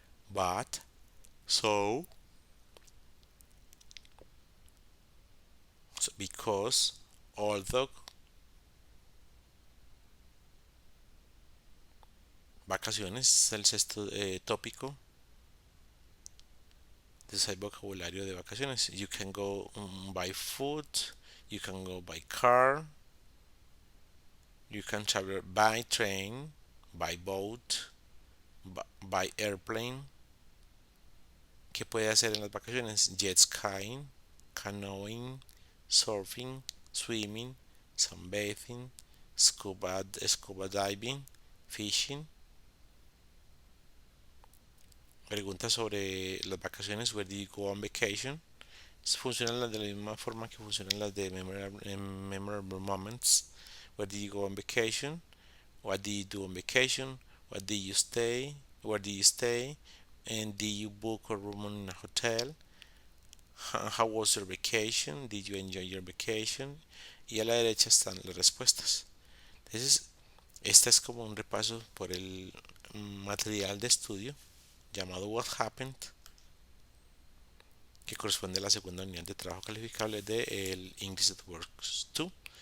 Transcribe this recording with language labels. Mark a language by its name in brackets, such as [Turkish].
[English] But, so, because, although, [Spanish] vacaciones es el sexto tópico. Entonces hay vocabulario de vacaciones. [English] You can go by foot, you can go by car, you can travel by train, by boat, by airplane. [Spanish] ¿Qué puede hacer en las vacaciones? [English] Jet skiing, canoeing, surfing, swimming, sunbathing, scuba diving, fishing. [Spanish] Pregunta sobre las vacaciones. [English] Where did you go on vacation? [Spanish] Funcionan las de la misma forma que funcionan las de memorable moments. [English] Where did you go on vacation? What did you do on vacation? What did you stay? Where did you stay? And did you book a room in a hotel? How was your vacation? Did you enjoy your vacation? [Spanish] Y a la derecha están las respuestas. Entonces, esta es como un repaso por el material de estudio llamado What Happened, que corresponde a la segunda unidad de trabajo calificable del English at Works 2.